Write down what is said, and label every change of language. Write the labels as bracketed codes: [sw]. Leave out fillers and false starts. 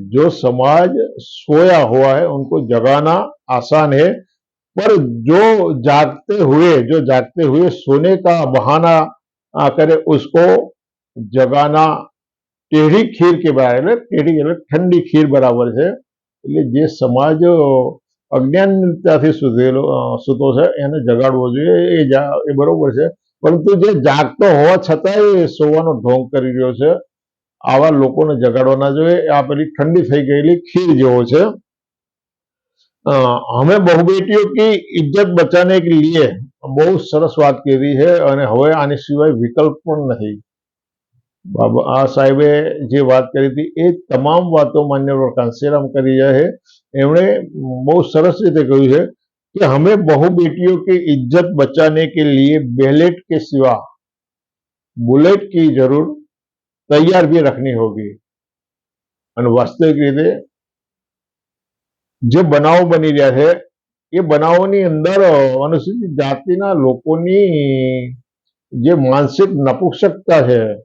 [hi] जो समाज सोया हुआ है उनको जगाना आसान है, पर जो जागते हुए सोने का बहाना करे उसको जगाना ટેઢી ખીર કે બરાબર. [gu] ટેઢી એટલે ઠંડી ખીર બરાબર છે. એટલે જે સમાજ અજ્ઞાનતાથી સૂતો છે એને જગાડવો જોઈએ, એ બરોબર છે. પરંતુ જે જાગતો હોવા છતાં એ સોવાનો ઢોંગ કરી રહ્યો છે, આવા લોકોને જગાડવા ના જોઈએ. આ પેલી ઠંડી થઈ ગયેલી ખીર જેવો છે. [hi] હમે બહુ બેટીઓ કી ઇજ્જત બચાને કે લીએ, [gu] બહુ સરસ વાત કરી છે, અને હવે આની સિવાય વિકલ્પ પણ નથી. આ સાહેબે જે વાત કરી હતી એ તમામ વાતો માન્ય કાંસેરામ કરી રહ્યા છે. એમણે બહુ સરસ રીતે કહ્યું છે [hi] कि हमें बहु बेटियों की इज्जत बचाने के लिए बैलेट के सिवा बुलेट की जरूर तैयार भी रखनी होगी। [gu] અને વાસ્તવિક રીતે જે બનાવો બની રહ્યા છે એ બનાવોની અંદર અનુસૂચિત જાતિના લોકોની જે માનસિક નપુંસકતા છે,